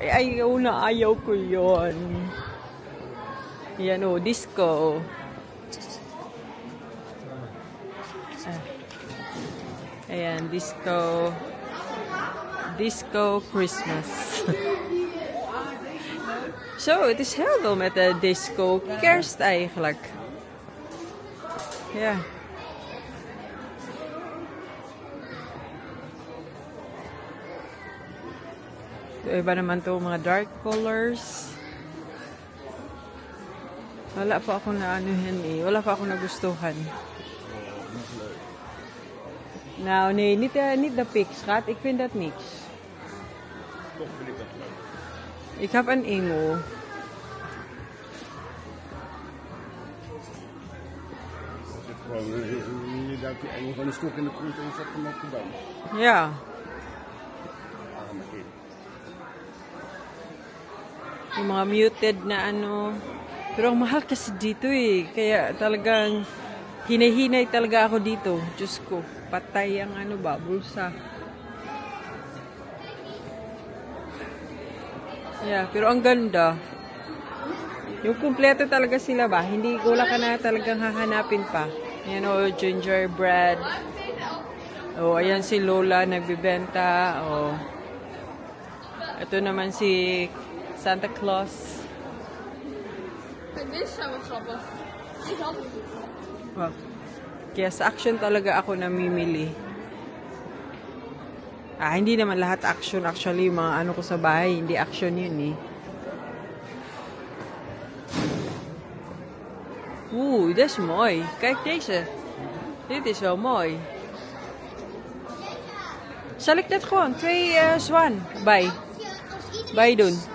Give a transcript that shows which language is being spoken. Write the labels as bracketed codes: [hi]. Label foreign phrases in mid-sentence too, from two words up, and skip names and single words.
[tl] Ayaw ko yon. Yan o, disco. Ayan, disco. [en] Disco Christmas. [nl] So, het is heel veel met de disco kerst eigenlijk. Ja. [tl] Iba naman to mga [en] dark colors. [tl] Wala pa ako na anuhin eh. Wala pa ako nagustuhan. [nl] Nou, nee, niet de pik, schat. Ik vind dat niks. Toch vind ik dat leuk. Ik heb een engel. Gewoon, je duikt die engel van een stok in de grond en zet hem op de bank. Ja. Arme kind. [tl] Yung mga muted na ano. Pero ang mahal kasi dito eh. Kaya talagang hinay-hinay talaga ako dito. Diyos ko, patay ang ano ba, bulsa. Yeah, pero ang ganda. Yung kumpleto talaga sila ba? Hindi ko wala ka na talagang hahanapin pa. Yan o, gingerbread. O, ayan si Lola nagbibenta. O, ito naman si Santa Claus. [nl] Dit is zo grappig. [tl] Wow. Kaya sa action talaga ako namimili. Hindi naman lahat action. Actually, yung mga ano ko sa bahay, hindi action yun eh. [nl] Dit is mooi. Kijk deze. Dit is wel mooi. Zal ik net gewoon 2 zwan bij doen?